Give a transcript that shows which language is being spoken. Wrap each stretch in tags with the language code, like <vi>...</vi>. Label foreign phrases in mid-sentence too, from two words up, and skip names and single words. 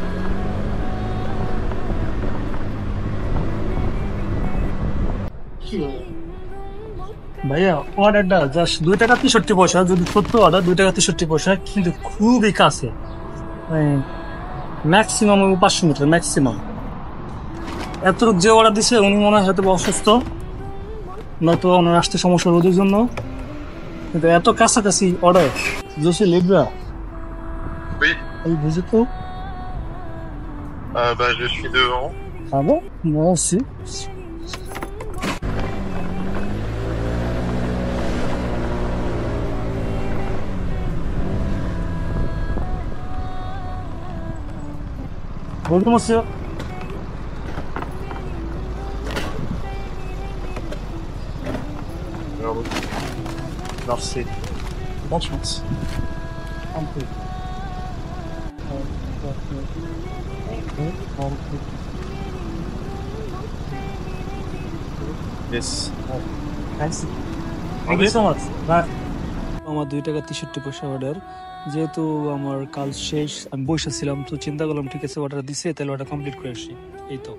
<bn>ভাইয়া অর্ডারটা জাস্ট 2 টাকা 63 পয়সা, যদি সত্য অর্ডার 2 টাকা 63 পয়সা, কিন্তু খুবই কাছে, ম্যাক্সিমাম 500 মিটার ম্যাক্সিমাম। এতটুক যে অর্ডার দিছে উনি মনে হয় হয়তো অসুস্থ, নয়তো ওনার আসতে সমস্যা রোদের জন্য, কিন্তু এত কাছাকাছি অর্ডার। জোসে লিব্রা</bn> <fr>Oui,</fr> <bn>এই বুঝে তো।</bn> <fr>je suis devant. Ah bon? Moi aussi. Bonjour monsieur. Merci. Bonne chance. Un peu.</fr> <en>Yes. Thank you so much.</en> <bn>আমার 2 টাকা 63 পয়সা অর্ডার। যেহেতু আমার কাজ শেষ, আমি বসে ছিলাম, তো চিন্তা করলাম ঠিক আছে অর্ডার দিছে, তাহলে ওটা কমপ্লিট করে আসি। এই তো।</bn>